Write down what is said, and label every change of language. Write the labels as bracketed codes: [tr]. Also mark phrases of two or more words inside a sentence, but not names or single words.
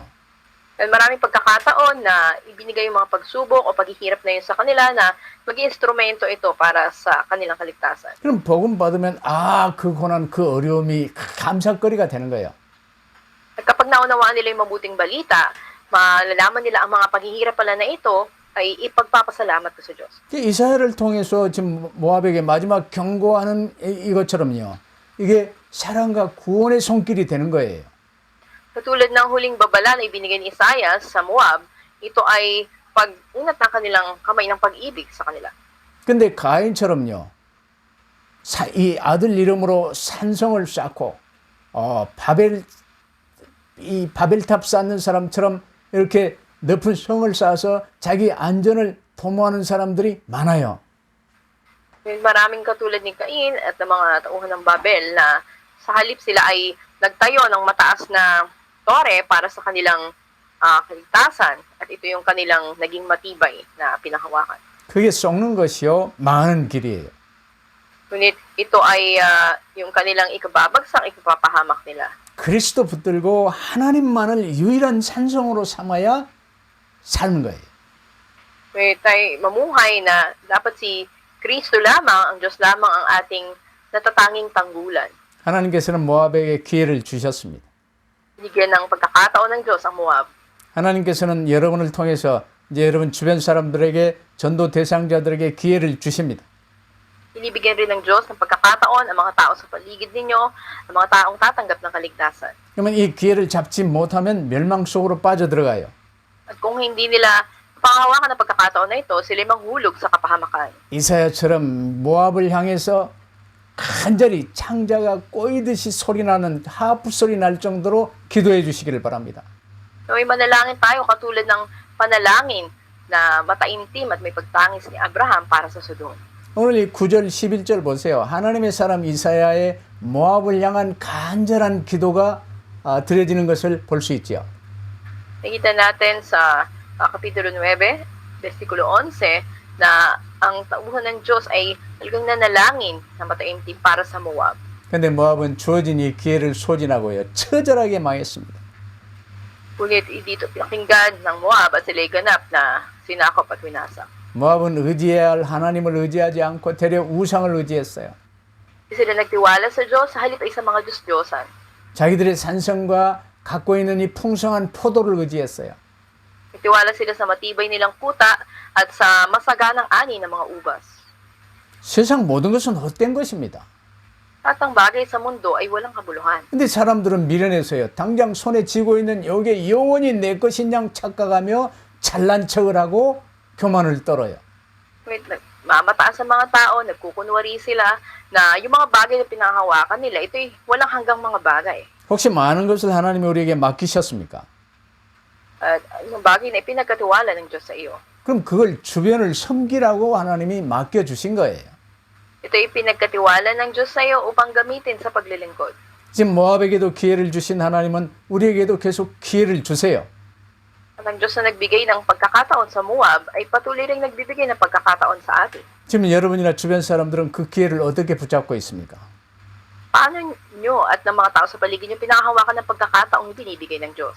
[tl] Dahil maraming pagkakataon na ibinigay yung mga pagsubok o paghihirap na yun sa kanila na maging instrumento ito para sa kanilang kaligtasan. [ko] 그럼 복음 받으면 그 고난, 그 어려움이 감사거리가 되는 거예요. [tl] At kapag naunawaan nila yung mabuting balita, malalaman nila ang mga paghihirap pala na ito ay ipagpapasalamat ko sa Diyos. [ko] 이사야를 통해서 지금 모압에게 마지막 경고하는 이것처럼요. 이게 사랑과 구원의 손길이 되는 거예요. [tl] Katulad ng huling babala na ibinigay ni Isaias sa Moab, ito ay pag-unat ng kanilang kamay ng pag-ibig sa kanila. [ko] 근데 가인처럼요. 이 아들 이름으로 산성을 쌓고 바벨탑 쌓는 사람처럼 이렇게 높은 성을 쌓아서 자기 안전을 도모하는 사람들이 많아요. [tl] Maraming katulad ni Cain at ng mga tauhan ng Babel na sa halip sila ay nagtayo ng mataas na tore para sa kanilang kaligtasan at ito yung kanilang naging matibay na pinahawakan. [ko] 그게 썩는 것이요 망하는 길이에요. [tl] Ngunit ito ay yung kanilang ikababagsak, ikapapahamak nila. [ko] 그리스도 붙들고 하나님만을 유일한 산성으로 삼아야 사는 거예요. [tl] Ngunit tayo mamuhay na dapat si Kristo lamang, ang Diyos lamang ang ating natatanging tanggulan. [ko] 하나님께서는 모압에게 기회를 주셨습니다. [tl] Binigyan ng pagkakataon ng Diyos ang Moab. [ko] 하나님께서는 여러분을 통해서 이제 여러분 주변 사람들에게 전도 대상자들에게 기회를 주십니다. [tl] Binibigyan rin ng Diyos ng pagkakataon ang mga tao sa paligid ninyo, ang mga taong tatanggap ng kaligtasan. [ko] 그러면 이 기회를 잡지 못하면 멸망 속으로 빠져들어가요. [tl] At kung hindi nila panghawakan ng pagkakataon na ito, sila manghulog sa kapahamakan. [ko] 이사야처럼 모압을 향해서 간절히 창자가 꼬이듯이 소리나는 하프 소리 날 정도로 기도해 주시기를 바랍니다. [tl] So, may manalangin tayo katulad ng panalangin na mataimtim at may pagtangis ni Abraham para sa Sodom. [ko] 오늘 이 9절 11절 보세요. 하나님의 사람 이사야의 모압을 향한 간절한 기도가 드려지는 것을 볼 수 있지요. [tl] Nakita natin sa Kapitulo 9, versikulo 11, na ang tauhan ng Diyos ay talagang nanalangin na mataimtim para sa Moab. [ko] 근데 모압은 주어진 이 기회를 소진하고요. 처절하게 망했습니다. [tl] Ngunit dito pinakinggan ng Moab at sila'y ganap na sinakop at winasak. [ko] 모압은 의지해야 할 하나님을 의지하지 않고 되려 우상을 의지했어요. [tl] Hindi sila nagtiwala sa Diyos, sa halip ay sa mga Diyos-Diyosan. [ko] 자기들의 산성과 갖고 있는 이 풍성한 포도를 의지했어요. [tl] Nagtiwala sila sa matibay nilang kuta at sa masaganang ani ng mga ubas. [ko] 세상 모든 것은 헛된 것입니다. [tl] At ang bagay sa mundo ay walang kabuluhan. [ko] 근데 사람들은 미련해서요. 당장 손에 쥐고 있는 요게 영원히 내 것인 양 착각하며 잘난 척을 하고 교만을 떨어요. [tl] Ngunit mamataas sa mga tao, nagkukunwari sila na yung mga bagay na pinahawakan nila, ito'y walang hanggang mga bagay. [ko] 혹시 많은 것을 하나님이 우리에게 맡기셨습니까? [tl] At yung bagay na ipinagkatiwala ng Diyos sa iyo. [ko] 그럼 그걸 주변을 섬기라고 하나님이 맡겨주신 거예요. [tl] Ito'y ipinagkatiwala ng Diyos sa iyo upang gamitin sa paglilingkod. [ko] 지금 모압에게도 기회를 주신 하나님은 우리에게도 계속 기회를 주세요. [tl] At ang Diyos na nagbigay ng pagkakataon sa Moab ay patuloy ring nagbibigay ng pagkakataon sa atin. [ko] 지금 여러분이나 주변 사람들은 그 기회를 어떻게 붙잡고 있습니까? [tl] Paano nyo at ng mga tao sa paligid nyo pinakahawakan ng pagkakataong binibigay ng Diyos?